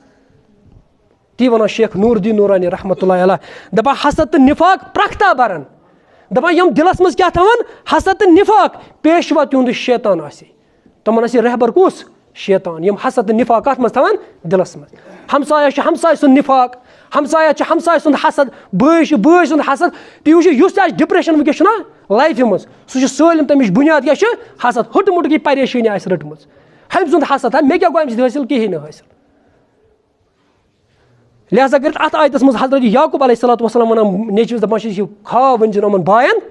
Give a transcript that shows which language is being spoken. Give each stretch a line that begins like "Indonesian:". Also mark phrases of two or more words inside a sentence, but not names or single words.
Kashmiri: تی وَنان شیخ نوٗر الدیٖن نوٗرانی
Arabic: رحمتہ اللہ علیہ
Kashmiri: دپان حسد تہٕ نفاق پرٛکھتا برن دپان یِم دِلس منٛز کیٛاہ تھاوان حسد تہٕ نفاق پیشوا تِہُنٛد شیطان آسہِ تِمن آسہِ رہبر کُس شیطان یِم حسد تہٕ نفاق کتھ منٛز تھاوان دِلس منٛز ہمسایس چھُ ہمساے سُنٛد نفاق ہمسایس چھُ ہمساے سُنٛد حسد بٲے چھُ بٲے سُنٛد حسد تُہۍ وٕچھِو یُس تہِ آسہِ ڈپریشن وٕنکیٚس چھُنہ لایفہِ منٛز سُہ چھُ سٲلِم تمِچ بُنیاد کیٛاہ چھِ حسد ہُٹ مُٹ کی پریشٲنی آسہِ رٔٹمٕژ ہُمہِ سُنٛد حسد مےٚ کیٛاہ گوٚو اَمہِ سۭتۍ حٲصِل کِہیٖنۍ نہٕ حٲصِل لہٰذا کٔرِتھ اَتھ آیتَس منٛز حضرت یعقوٗب
Arabic: علیہ الصلوۃ والسلام
Kashmiri: وَنان نیٚچوِس دَپان چھِس یہِ خاب ؤنۍ زیٚن یِمن باین